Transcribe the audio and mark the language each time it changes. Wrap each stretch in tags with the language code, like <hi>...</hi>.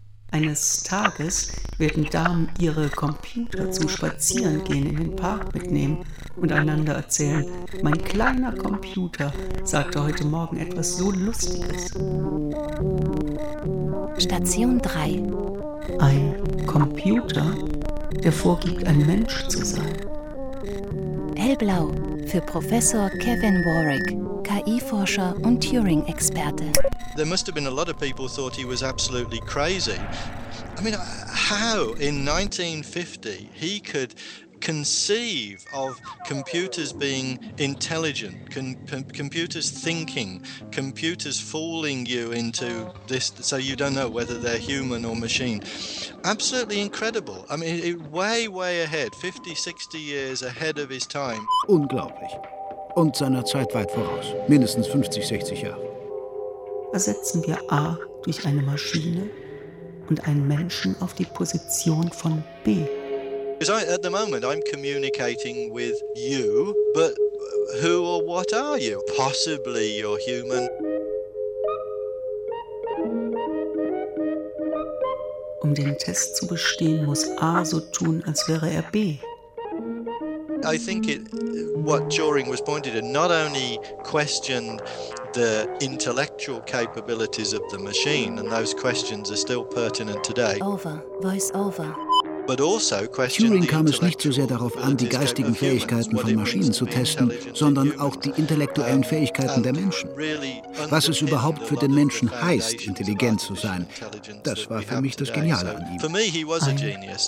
<de>Eines Tages werden Damen ihre Computer zum Spazierengehen in den Park mitnehmen und einander erzählen: Mein kleiner Computer sagte heute Morgen etwas so Lustiges. Station 3. Ein Computer, der vorgibt, ein Mensch zu sein. Hellblau für Professor Kevin Warwick, KI-Forscher und Turing-Experte.</de> <en>There must have been a lot of people thought he was absolutely crazy. I mean, how in 1950 he could conceive of computers being intelligent, computers thinking, computers fooling you into this, so you don't know whether they're human or machine. Absolutely incredible. I mean, way, way ahead, 50, 60 years ahead of his time.</en> <de>Unglaublich. Und seiner Zeit weit voraus. Mindestens 50, 60 Jahre. Ersetzen wir A durch eine Maschine und einen Menschen auf die Position von B.</de> <en>Because at the moment I'm communicating with you, but who or what are you? Possibly you're human.</en> <de>Um den Test zu bestehen, muss A so tun, als wäre er B.</de> <en>I think what Turing was pointed at not only questioned the intellectual capabilities of the machine, and those questions are still pertinent today. Over, voice over. But also questioned</en> <de>Turing kam es nicht so sehr darauf an, die geistigen Fähigkeiten von Maschinen zu testen, sondern auch die intellektuellen Fähigkeiten der Menschen. Was es überhaupt für den Menschen heißt, intelligent zu sein, das war für mich das Geniale an ihm.</de> <en>For me, he was a genius.</en>